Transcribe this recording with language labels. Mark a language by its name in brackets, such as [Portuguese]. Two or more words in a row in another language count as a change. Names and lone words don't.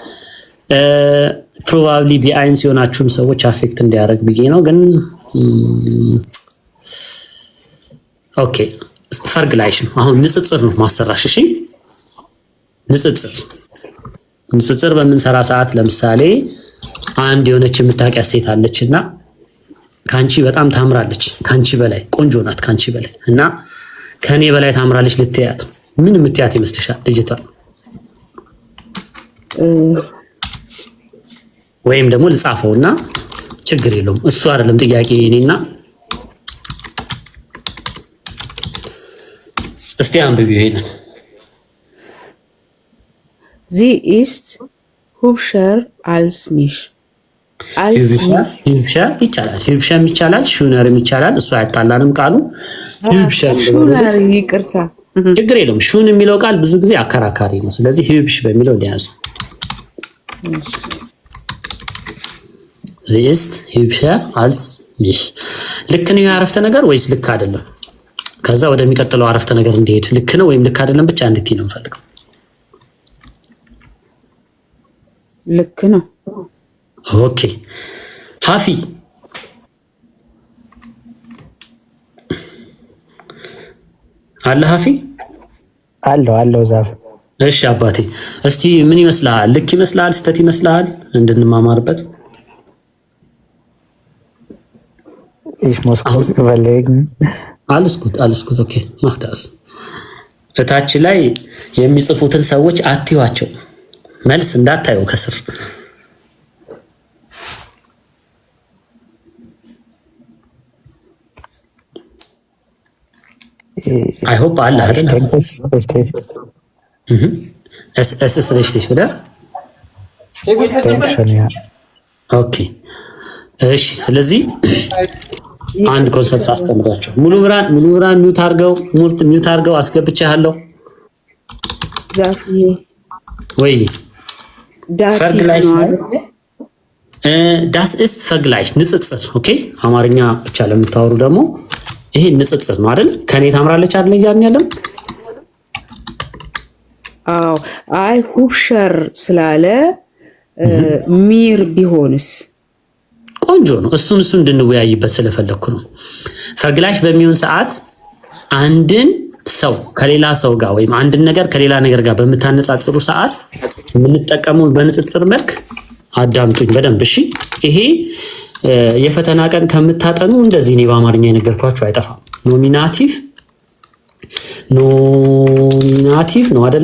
[Amharic] ፕሮባብሊ ቢአይንስ የሆናችሁም ሰዎች አፌክት እንዲያደርግ ብዬ ነው። ግን ኦኬ ፈርግ ላይሽ ነው አሁን ንጽጽር ነው ማሰራሽ። እሺ ንጽጽር በምንሰራ ሰዓት ለምሳሌ አንድ የሆነች የምታውቂያት ሴት አለችና ካንቺ በጣም ታምራለች፣ ካንቺ በላይ ቆንጆ ናት፣ ካንቺ በላይ እና ከኔ በላይ ታምራለች ልትያት ምን የምትያት ይመስልሻል ልጅቷ? ወይም ደግሞ ልጻፈውና ችግር የለውም እሱ አይደለም ጥያቄ እኔና እስቲ አንብቢው ይሄንን [German] Sie ist hübscher als mich. [Amharic] hübscher ይቻላል፣ hübscher ይቻላል፣ schönerም ይቻላል። እሱ አይጣላንም ቃሉ hübscher ይቅርታ ችግር የለውም። ሹን የሚለው ቃል ብዙ ጊዜ አከራካሪ ነው። ስለዚህ hübsch በሚለው ሊያዝ [German] Sie ist hübscher als mich [Amharic] ልክ ነው ያረፍተ ነገር ወይስ ልክ አይደለም? ከዛ ወደሚቀጥለው አረፍተ ነገር እንዲሄድ ልክ ነው ወይም ልክ አይደለም ብቻ እንድትይ ነው የምፈልገው። ልክ ነው። ኦኬ ሀፊ አለ ሀፊ አለው ዛፍ። እሺ አባቴ እስቲ ምን ይመስላል? ልክ ይመስላል? ስተት ይመስላል? እንድንማማርበት [German] Ich muss kurz überlegen. alles gut [Amharic] ኦኬ ማክታስ እታች ላይ የሚጽፉትን ሰዎች አትዩዋቸው፣ መልስ እንዳታዩ ከስር [English] I hope [Amharic] አለ አይደል? [German] es ist richtig oder? Denke schon, ja. [Amharic] ኦኬ እሺ ስለዚህ አንድ ኮንሰፕት አስተምራቸው። ሙሉ ብራን ሚውት አድርገው አስገብቻለሁ። ዛፍዬ ወይ ዳቲ [German] das ist vergleich [Amharic] ንጽጽር። ኦኬ አማርኛ ብቻ ለምታወሩ ደግሞ ይሄ ንጽጽር ነው አይደል? ከኔ ታምራለች አይደል እያልን ያለው? አዎ አይ ሁብሸር ስላለ ሚር ቢሆንስ ቆንጆ ነው። እሱን እንድንወያይበት ስለፈለኩ ነው። ፈግላሽ በሚሆን ሰዓት አንድን ሰው ከሌላ ሰው ጋር ወይም አንድን ነገር ከሌላ ነገር ጋር በምታነጻጽሩ ሰዓት የምንጠቀመው በንጽጽር መልክ አዳምጡኝ በደንብ እሺ። ይሄ የፈተና ቀን ከምታጠኑ እንደዚህ ነው በአማርኛ የነገርኳችሁ አይጠፋም። ኖሚናቲቭ ነው አይደለ?